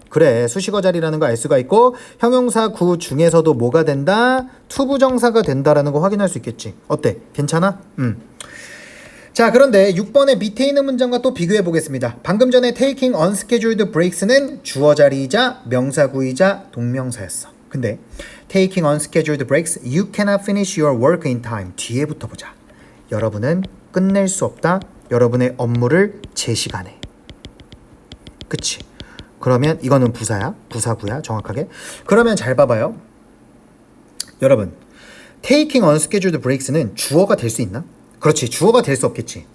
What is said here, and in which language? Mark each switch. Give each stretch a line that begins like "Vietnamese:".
Korean: 그래, 수식어 자리라는 거 알 수가 있고 형용사구 중에서도 뭐가 된다? 투부정사가 된다라는 거 확인할 수 있겠지. 어때? 괜찮아? 자, 그런데 6번의 밑에 있는 문장과 또 비교해 보겠습니다. 방금 전에
English: taking unscheduled breaks
Korean: 는 주어 자리이자 명사구이자 동명사였어.
English: 근데 taking unscheduled breaks, you cannot finish your work in time.
Korean: 뒤에부터 보자. 여러분은 끝낼 수 없다. 여러분의 업무를 제 시간에. 그치? 그러면 이거는 부사야. 부사구야. 정확하게. 그러면 잘 봐봐요. 여러분,
English: taking unscheduled breaks
Korean: 는 주어가 될 수 있나? 그렇지. 주어가 될 수 없겠지.